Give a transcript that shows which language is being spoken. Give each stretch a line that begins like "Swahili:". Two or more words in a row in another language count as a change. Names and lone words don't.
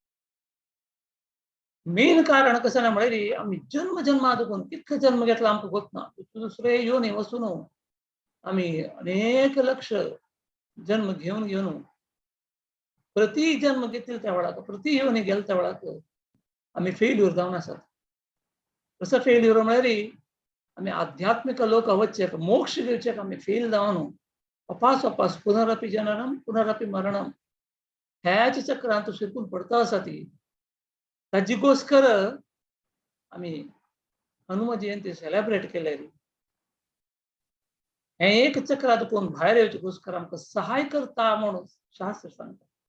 Konkani: मेन कारण कसं म्हळ्यार आमी जन्म जन्मादून कितले जन्म घेतला आमकां गोतना दुसरे येवन वचून आमी अनेक लक्ष जन्म घेवन प्रति जन्म घेतले त्या वेळाक प्रति येवन गेले त्या वेळाक आमी फेल्यूर जावन आसात। कसं फेल्यूर म्हळ्यार आमी आध्यात्मिक लोक वचचे मोक्ष घेवचे आमी फेल जावन वापस
Sanskrit: पुनरपि जननम पुनरपि मरणम
Konkani: ह्याच चक्रांत शिरकून पडता आसा ती। ताजे घोस्कर आम्ही हनुमान जयंती सेलिब्रेट केलेली. हे एक चक्र दुखून भायर येवचे घुसकर आमकां सहाय करता म्हणून शास्त्र सांगता.